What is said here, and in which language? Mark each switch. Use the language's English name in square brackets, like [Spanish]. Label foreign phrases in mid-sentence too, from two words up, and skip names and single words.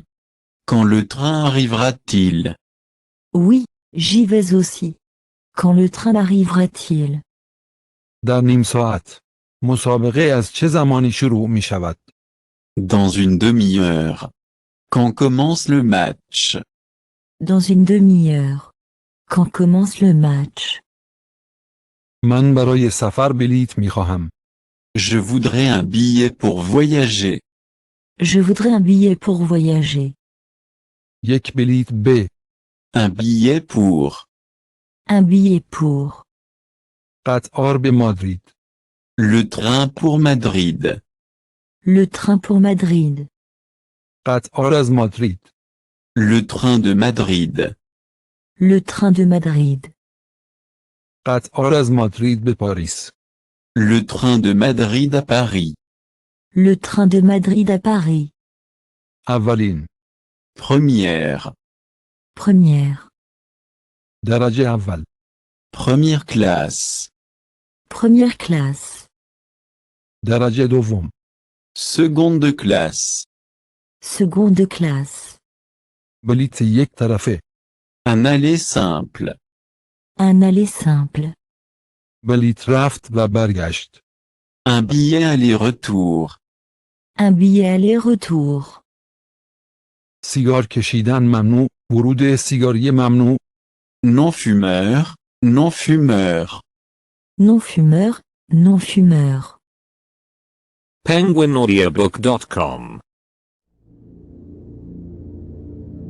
[French] Quand le train arrivera-t-il? Oui, j'y vais aussi. Quand le train arrivera-t-il? [Persian] در نیم ساعت. مسابقه از چه زمانی شروع می شود؟ [French] Dans une demi-heure. Quand commence le match? Dans une demi-heure. Quand commence le match? [Persian] من برای سفر بلیط می خواهم. [French] Je voudrais un billet pour voyager. Je voudrais un billet pour voyager. [Persian] یک بلیط ب. [French] Un billet pour. Un billet pour. [Persian] قطار به مادرید. [French] Le train pour Madrid. Le train pour Madrid. [Persian] قطار از مادرید. [French] Le train de Madrid. Le train de Madrid. [Persian] قطار از مادرید به پاریس. [French] Le train de Madrid à Paris. Le train de Madrid à Paris. [Persian] اولین. [French] Première. Première. [Persian] درجه اول. [French] Première classe. Première classe. [Persian] درجه دوم. [French] Seconde classe. Seconde classe. [Persian] بلیط یک طرفه. [French] Un aller simple. Un aller simple. [Persian] بلیط رفت و برگشت. [French] Un billet aller-retour. Un billet aller-retour. [Persian] سیگار کشیدن ممنوع. ورود سیگاری ممنوع. [French] Non-fumeur, non-fumeur. Non-fumeur, non-fumeur. penguinaudiobook.com